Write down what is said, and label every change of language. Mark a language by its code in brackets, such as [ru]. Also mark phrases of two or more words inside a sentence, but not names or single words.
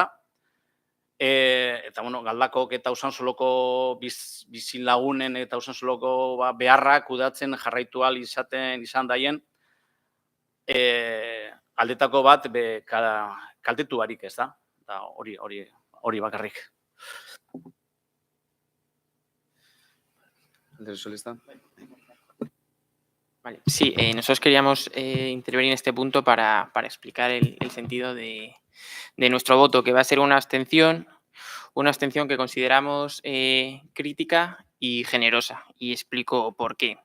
[eu] Eta, Galdakok eta Usansoloko bizilagunen eta Usansoloko beharrak kudatzen jarraitu ahal izan daien, aldetako bat kaltetu barik ez da, hori bakarrik. [es] Vale. Sí, nosotros queríamos intervenir en este punto para explicar el sentido de nuestro voto, que va a ser una abstención que consideramos crítica y generosa, y explico por qué.